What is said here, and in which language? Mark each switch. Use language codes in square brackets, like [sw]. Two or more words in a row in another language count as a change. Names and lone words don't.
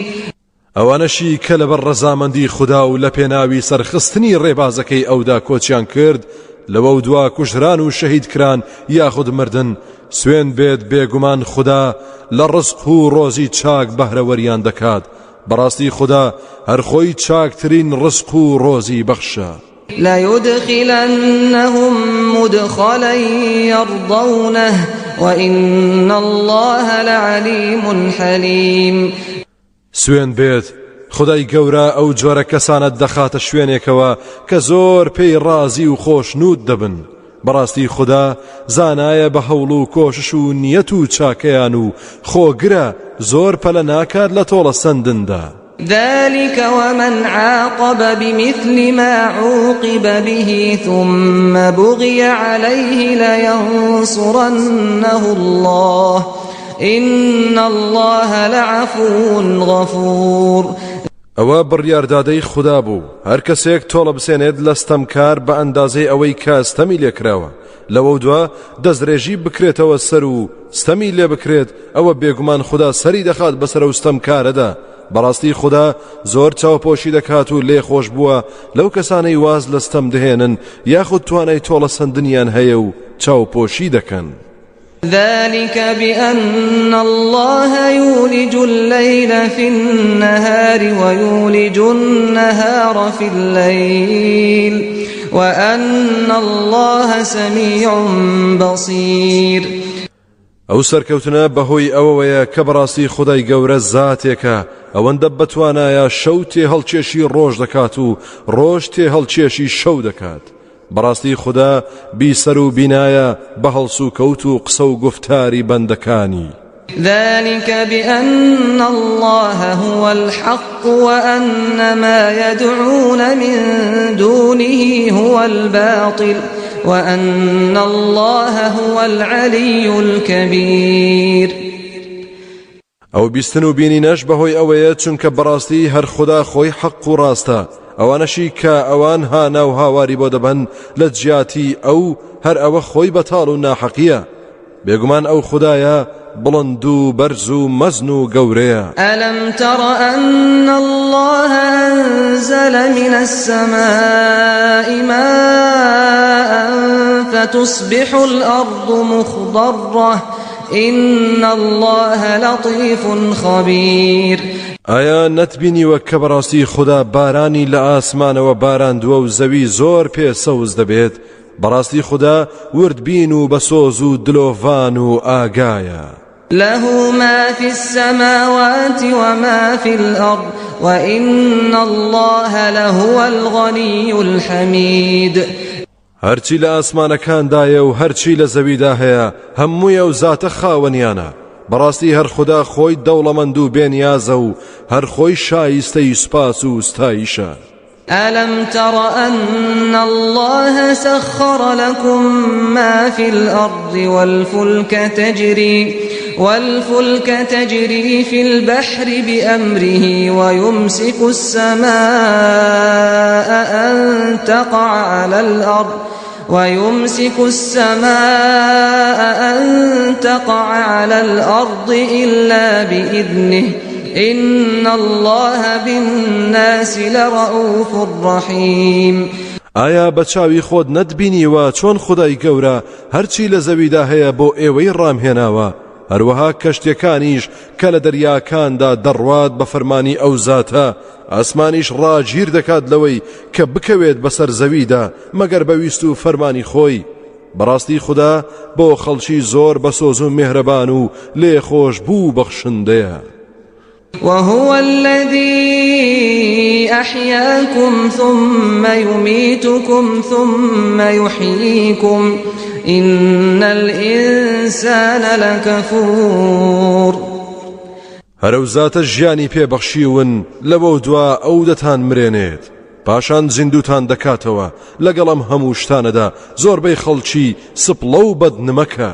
[ckb] ئەوانەشی کە لەبەر ڕەزامەندی خوددا و لە پێناوی سەرخستنی ڕێبازەکەی ئەودا کۆچیان کرد لەوە دوا کوژران و شەهید کران یاخود مردن سوێن بێت بێگومان خوددا لە ڕزق و ڕۆزی چاک بەهرەوەریان دەکات. بەڕاستی خوددا هەر خۆی چاکترین ڕزق و ڕۆزی بەخشە. [ar] ليدخلنهم مدخلا يرضونه وإن الله لعليم حليم. [ckb] سوێن بێت خدای گەورە ئەو جۆرە کەسانت دەخاتە شوێنێکەوە کە زۆر پێی ڕازی و خۆشنود دەبن. بەڕاستی خوددا زانایە بە هەوڵ و کۆشش و نیەت و چاکەیان و خۆگرە زۆر پەلە ناکات لە تۆڵە سندندا. [ar] ذلك ومن عاقب بمثل ما عوقب به ثم بغي عليه لينصرنه الله إن الله لعفو غفور. [ckb] ئەوە بڕیاردادەی خوددا بوو هەر کەسێک تۆڵە بسێنێت لە ستەمکار بە ئەندازەی ئەوەی کە ستەمی لێکراوە لەوە دووە دەستدرێژی بکرێتەوە سەر و ستەمی لێ بکرێت ئەوە بێگومان خوددا سەری دەخات بەسەر و ستەمکارەدا. بەڕاستی خوددا زۆر چاوپۆشی دەکات و لێ خۆش بووە لەو کەسانەی واز لە ستەم دەهێنن یاخود توانای تۆڵە سندنیان هەیە و چاوپۆشی دەکەن. [ar] ذلك بأن الله يولج الليل في النهار ويولج النهار في الليل وأن الله سميع بصير. [ckb] ئەو سەرکەوتنە بەهۆی ئەوەیە کە بەڕاستی خودای گەورە زاتێکە ئەوەندە بەتوانایە شەو تێ هەڵکێشی ڕۆژ دەکات و ڕۆژ تێ هەڵکێشی شەو دەکات. بەڕاستی خوددا بیسەر و بینایە بە هەڵس و کەوت و قسە و گفتاری بەندەکانی. [ar] ذلك بأن الله هو الحق وأن ما يدعون من دونه هو الباطل وأن الله هو العلي الكبير. [ckb] ئەو بیستن و بینینەش بەهۆی ئەوەیە چونکە بەڕاستی هەر خوددا خۆی حەق و ڕاستە، ئەوانەشی کە ئەوان هانا و هاواری بۆ دەبەن لە جیاتی ئەو هەر ئەوە خۆی بەتاڵ و ناحەقیە. بێگومان ئەو خودایە بڵند و بەرز و مەزن و گەورەیە. [ar] ألم تر أن الله أنزل من السماء ماء فتصبح الأرض مخضرة إن الله لطيف خبير. [ckb] ئایا نەتبینیوە کە بەڕاستی خوددا بارانی لە ئاسمانەوە باراندووە و زەوی زۆر پێ سەوز دەبێت؟ بەڕاستی خوددا وردبین و بەسۆز و دلۆڤان و ئاگایە. [ar] له ما في السماوات وما في الأرض وإن الله لهو الغني الحميد. [ckb] هەرچی لە ئاسمانەکاندایە و هەرچی لە زەویدا هەیە هەموویە و زاتە خاوەنیانە. بەڕاستی هەر خوددا خۆی دەوڵەمەند و بێنیازە و هەر خۆی شایستەی سوپاس و ستایشە. [ar] ألم تر أن الله سخر لكم ما في الأرض والفلك تجري في البحر بأمره ويمسك السماء أن تقع على الأرض إلا بإذنه إن الله بالناس لرؤوف رحيم. [ckb] ئایا بەچاوی خۆت نەتبینیوە چۆن خودای گەورە هەرچی لە زەویدا هەیە بۆ ئێوەی ڕامهێناوە، هەروەها کەشتەکانیش کە لە دەریاکاندا دەڕوات بە فەرمانی ئەو زاتە، ئاسمانیش ڕاگیر دەکات لەوەی کە بکەوێت بەسەر زەویدا مەگەر بەویست و فەرمانی خۆی. بەڕاستی خوددا بۆ خەڵکی زۆر بەسۆز و میهرەبان و لێخۆش بوو بەخشندەیە. [ar] وهو الذي أحياكم ثم يميتكم ثم يحييكم إن الإنسان لكفور. [ckb] هەرەو زاتە ژیانی پێبەخشیون لەبەو دوا ئەو دەتان مرێنێت پاشان زیندوتان دەکاتەوە لەگەڵ ئەم هەموو شتانەدا زۆربەی خەڵکی سپڵە و بەدنمەکە.